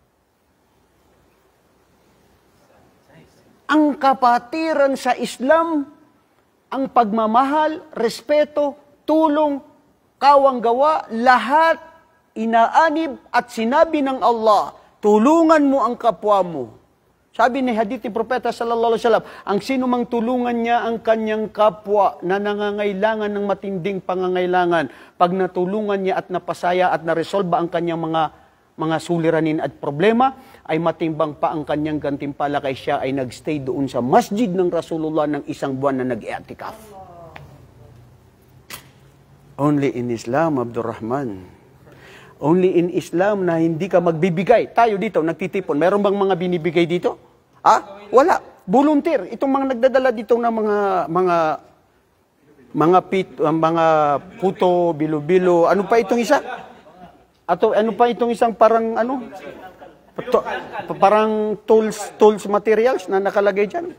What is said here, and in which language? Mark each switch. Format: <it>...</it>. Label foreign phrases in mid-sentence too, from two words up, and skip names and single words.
<tl>Ang kapatiran sa Islam, ang pagmamahal, respeto, tulong, kawang gawa, lahat inaanib at sinabi ng Allah, tulungan mo ang kapwa mo. Sabi ni hadith ni Propeta</tl> <ar>صلى الله عليه وسلم,</ar> <tl>ang sino mang tulungan niya ang kanyang kapwa na nangangailangan ng matinding pangangailangan, pag natulungan niya at napasaya at naresolba ang kanyang mga suliranin at problema, ay matimbang pa ang kanyang gantimpala kay siya ay nagstay doon sa masjid ng Rasulullah ng isang buwan na nag-i'tikaf.</tl> <en>Only in Islam, Abdurrahman. Only in Islam</en> <tl>na hindi ka magbibigay. Tayo dito, nagtitipon. Meron bang mga binibigay dito? Wala. Volunteer. Itong mga nagdadala dito na mga puto, bilo-bilo. Ano pa itong isa? Ano pa itong isang parang parang</tl> <en>tools materials</en> <tl>na nakalagay dyan?</tl>